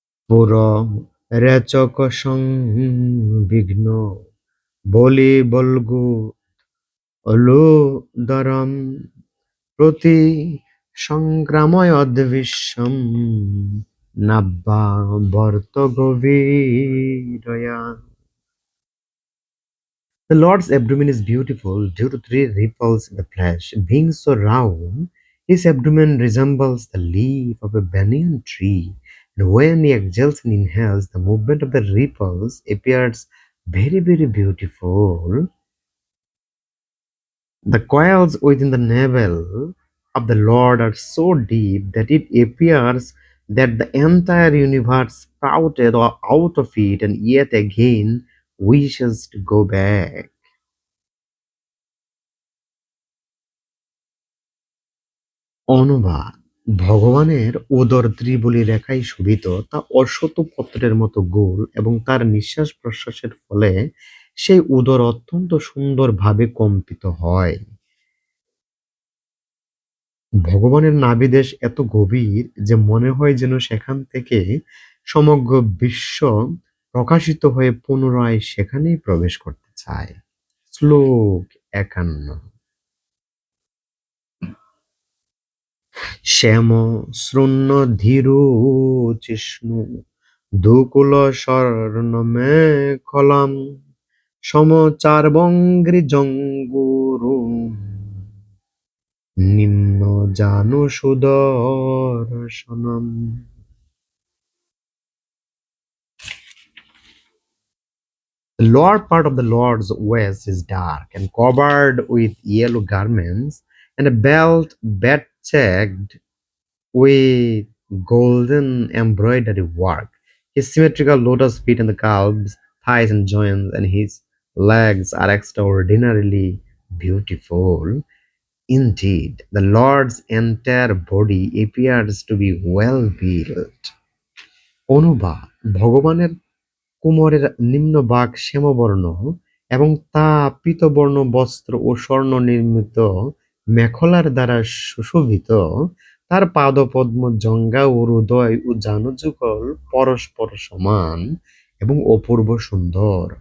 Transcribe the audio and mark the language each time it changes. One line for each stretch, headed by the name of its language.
Sanskrit: পুর রেচক সংবিঘ্ন বলি বল্গু অলুদরম প্রতি সংগ্রাময় অদ্বিশ্বম নাব্বা বর্ত গভীরয়া।
English: The Lord's abdomen is beautiful due to three ripples in the flesh. Being so round, his abdomen resembles the leaf of a banyan tree, and when he exhales and inhales, the movement of the ripples appears very, very beautiful. The coils within the navel of the Lord are so deep that it appears that the entire universe sprouted out of it and yet again wishes to go back.
Bangla: অনুবাদ: ভগবানের উদর ত্রিবলী রেখায় শোভিত, তা অশ্বত্থ পত্রের মতো গোল এবং তার নিঃশ্বাস প্রশ্বাসের ফলে সেই উদর অত্যন্ত সুন্দরভাবে কম্পিত হয়। ভগবানের নাভিদেশ এত গভীর যে মনে হয় যেন সেখান থেকে সমগ্র বিশ্ব প্রকাশিত হয়ে পুনরায় সেখানেই প্রবেশ করতে চায়। শ্লোক ৫১।
Sanskrit: শ্যাম শৃণ্য ধীরুচিষ্ণু দুকুল স্বর্ণমেখলাম সমচার্বঙ্ঘ্রিজঙ্গুরু নিম্ন জানু সুদর্শনম।
English: The lower part of the Lord's waist is dark and covered with yellow garments and a belt checked with golden embroidery work. His symmetrical lotus feet and the calves, thighs, and joints, and his legs are extraordinarily beautiful. Indeed, the Lord's entire body appears to be well built.
Bangla: অনুবাদ: ভগবানের কোমরের নিম্নভাগ শ্যামবর্ণ এবং তা পীতবর্ণ বস্ত্র ও স্বর্ণ নির্মিত মেখলার দ্বারা সুশোভিত। তার পাদপদ্ম, জঙ্ঘা ও হৃদয় ও জানুযুগল পরস্পর সমান এবং অপূর্ব সুন্দর।